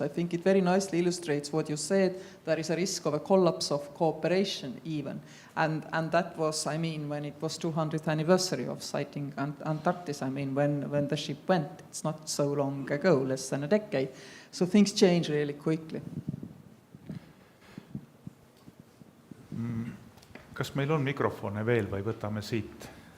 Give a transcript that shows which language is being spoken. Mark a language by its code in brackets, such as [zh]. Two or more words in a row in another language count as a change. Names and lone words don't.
[en] I think it very nicely illustrates what you said. There is a risk of a collapse of cooperation even, and that was, when it was 200th anniversary of sighting Antarctic, when the ship went. It's not so long ago, less than a decade. So things change really quickly. [et] Kas meil on mikrofone veel või võtame siit?